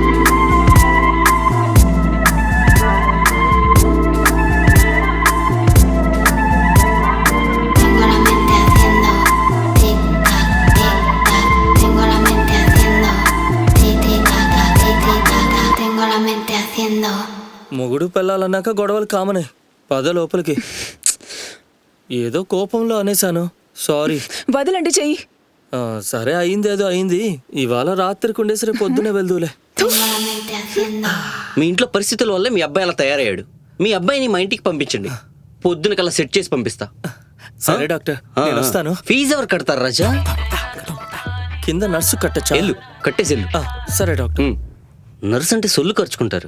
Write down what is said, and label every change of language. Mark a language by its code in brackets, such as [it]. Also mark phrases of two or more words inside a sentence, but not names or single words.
[es] Tengo la mente haciendo tic tac tic tac. Tengo la mente haciendo tic tic tac tic tic tac. Tengo la mente haciendo. [te] మొగుడు పెళ్ళాలన్నాక గొడవలు కామనే. పద లోపలికి. ఏదో కోపంలో అనేశాను, సారీ. వదలండి చెయ్యి. సరే, అయింది ఏదో అయింది. ఇవాళ రాత్రికి ఉండేసి రేపు పొద్దునే వెళ్దూలే. [es] Tengo la mente haciendo. [te] మీ ఇంట్లో పరిస్థితుల వల్ల మీ అబ్బాయి అలా తయారయ్యాడు. మీ అబ్బాయిని మా ఇంటికి పంపించండి. పొద్దున కల్లా సెట్ చేసి పంపిస్తా. సరే డాక్టర్, నేను వస్తాను. ఫీజు ఎవరు కడతారు రాజా? కింద నర్సు కట్టచ్చా? ఎల్లు, కట్టేసి ఎల్లు. సరే డాక్టర్. నర్సు అంటే సొల్లు ఖర్చుకుంటారు.